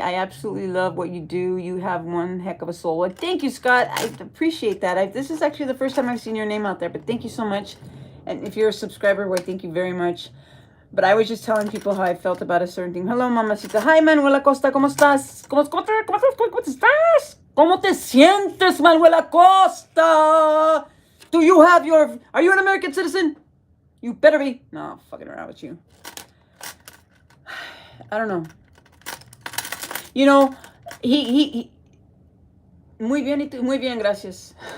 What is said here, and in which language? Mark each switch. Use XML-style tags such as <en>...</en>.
<en>I absolutely love what you do. You have one heck of a soul. And thank you, Scott. I appreciate that. This is actually the first time I've seen your name out there, but thank you so much. And if you're a subscriber, well, thank you very much. But I was just telling people how I felt about a certain thing.</en> <es>Hello, mamacita. Hi, Manuel Acosta. ¿Cómo estás? ¿Cómo estás? ¿Cómo te sientes, Manuel Acosta?</es> <en>Are you an American citizen? You better be. No, I'm fucking around with you. I don't know. You know,</en> <es>he muy bien, gracias.</es>